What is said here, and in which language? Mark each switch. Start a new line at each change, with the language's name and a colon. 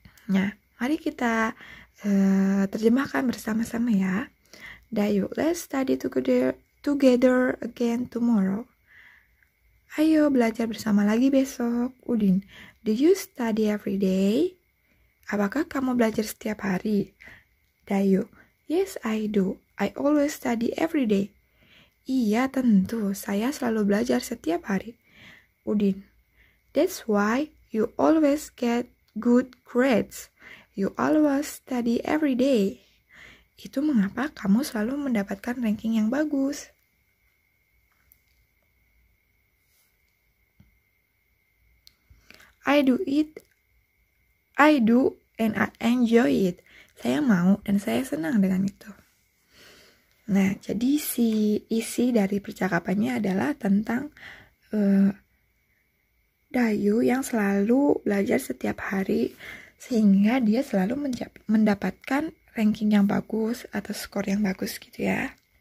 Indonesian: Nah, mari kita terjemahkan bersama-sama ya.
English: Dayu, let's study together again tomorrow.
Indonesian: Ayo belajar bersama lagi besok.
English: Udin, do you study every day?
Indonesian: Apakah kamu belajar setiap hari?
English: Dayu, yes I do. I always study every day.
Indonesian: Iya tentu, saya selalu belajar setiap hari.
English: Udin, that's why you always get good grades. You always study every day.
Indonesian: Itu mengapa kamu selalu mendapatkan ranking yang bagus.
English: I do and I enjoy it.
Indonesian: Saya mau dan saya senang dengan itu. Nah, jadi isi dari percakapannya adalah tentang Dayu yang selalu belajar setiap hari sehingga dia selalu mendapatkan ranking yang bagus atau skor yang bagus gitu ya.